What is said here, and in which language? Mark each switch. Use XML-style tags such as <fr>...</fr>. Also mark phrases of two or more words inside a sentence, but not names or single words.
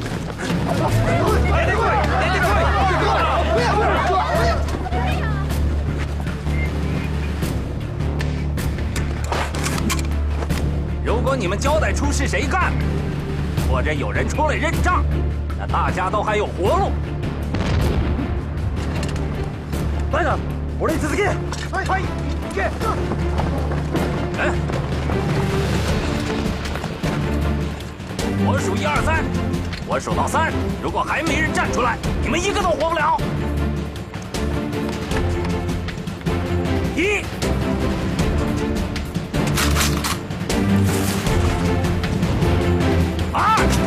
<zh>如果你们交代出是谁干，或者有人出来认账，那大家都还有活路。</zh> <ja>班長、俺に続け。はいはい、行け。</ja> <zh>我数1、2、3，我数到3，如果还没人站出来，你们一个都活不了。1。2。</zh>